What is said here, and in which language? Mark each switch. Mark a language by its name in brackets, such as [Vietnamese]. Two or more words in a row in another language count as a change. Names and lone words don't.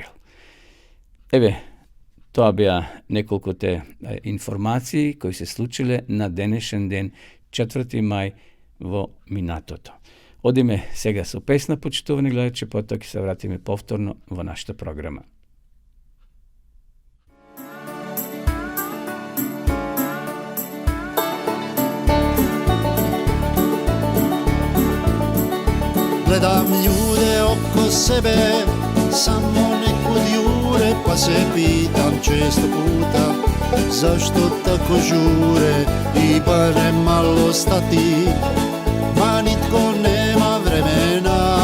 [Macedonian] Еве, тоа беа неколкуте информации кои се случиле на денешен ден, 4. мај во минатото. Одиме сега со песна, почитувани гледачи, потоа ќе се вратиме повторно во нашата програма. [Croatian] Gledam ljude oko sebe, samo nekud jure, pa se pitam često puta zašto tako žure i barem malo stati, ma nitko nema vremena.